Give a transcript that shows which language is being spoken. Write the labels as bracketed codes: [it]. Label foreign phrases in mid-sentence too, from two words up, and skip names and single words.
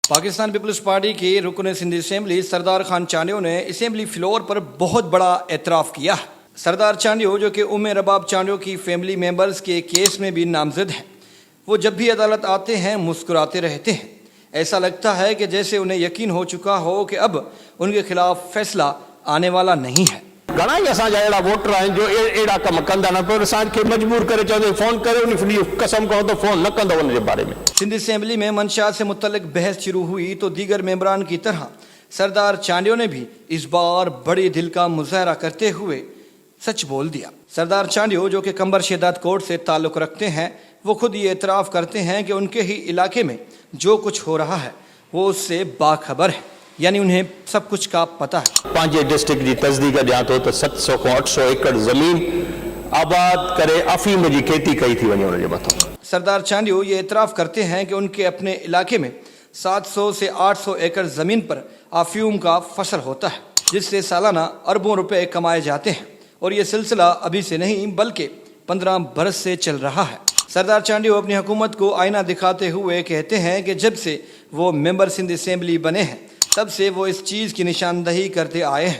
[ur] پاکستان پیپلز پارٹی کے رکن سندھ اسمبلی سردار خان چانڈیو نے اسمبلی فلور پر بہت بڑا اعتراف کیا ہے. سردار چانڈیو جو کہ ام رباب چانڈیو کی [en] family members [ur] کے کیس میں بھی نامزد ہیں، وہ جب بھی عدالت آتے ہیں مسکراتے رہتے ہیں. ایسا لگتا ہے کہ جیسے انہیں یقین ہو چکا ہو کہ اب ان کے خلاف فیصلہ آنے والا نہیں ہے. [sd] घणा ई असांजा अहिड़ा वोटर आहिनि जो अहिड़ा कम कंदा न, पर असांखे मजबूर करे चवंदे फ़ोन करे उन कसम कहो तो फ़ोन न कंदो उनजे बारे में। [ur] سندھ اسمبلی میں منشیات سے متعلق بحث شروع ہوئی تو دیگر ممبران کی طرح سردار چانڈیو نے بھی اس بار بڑے دل کا مظاہرہ کرتے ہوئے سچ بول دیا. سردار چانڈیو جو کہ قمبر شہداد کوٹ سے تعلق رکھتے ہیں، وہ خود یہ اعتراف کرتے ہیں کہ ان کے ہی علاقے میں جو کچھ ہو رہا ہے وہ اس سے باخبر ہے، یعنی انہیں سب کچھ کا پتا ہے. [sd] पंहिंजे डिस्ट्रिक्ट जी तस्दीक ॾियां थो त 700 खां 800 एकड़ ज़मीन आबाद करे अफ़ीम जी खेती कई थी वञे उनजे मथां। [ur] سردار چانڈیو یہ اعتراف کرتے ہیں کہ ان کے اپنے علاقے میں 700 سے 800 ایکڑ زمین پر افیم کا فصل ہوتا ہے، جس سے سالانہ اربوں روپے کمائے جاتے ہیں، اور یہ سلسلہ ابھی سے نہیں بلکہ 15 برس سے چل رہا ہے. سردار چانڈیو اپنی حکومت کو آئینہ دکھاتے ہوئے کہتے ہیں کہ جب سے وہ ممبر سندھ اسمبلی بنے ہیں تب سے وہ اس چیز کی نشاندہی کرتے آئے ہیں.